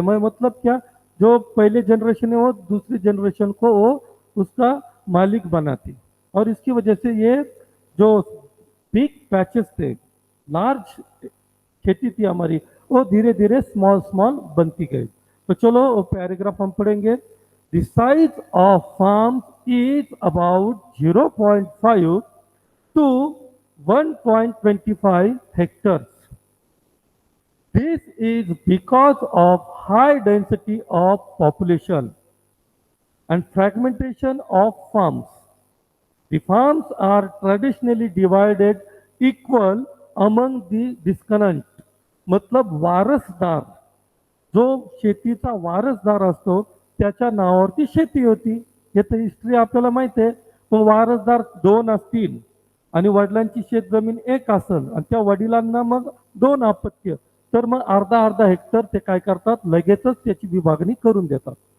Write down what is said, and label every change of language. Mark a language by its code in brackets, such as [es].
[hi] मैं मतलब क्या, जो पहले जनरेशन है वो दूसरी जनरेशन को वो उसका मालिक बनाती, और इसकी वजह से ये जो बिग पैचेस थे, लार्ज खेती थी हमारी, वो धीरे धीरे स्मॉल स्मॉल बनती गई। तो चलो वो पैराग्राफ हम पढ़ेंगे। [en] The size of farm is about 0.5 to 1.25 hectares. This is because of high density of population and fragmentation of farms. The farms are traditionally divided equal among the discernant. [mr] मतलब वारसदार, जो शेतीचा वारसदार असतो त्याच्या नावावरती शेती होती, हे तर हिस्ट्री आपल्याला माहिती आहे। तो वारसदार 2 असतील आणि वडिलांची शेतजमीन 1 असेल आणि त्या वडिलांना मग 2 अपत्य, तर मग अर्धा अर्धा हेक्टर ते काय करतात, लगेचच त्याची विभागणी करून देतात।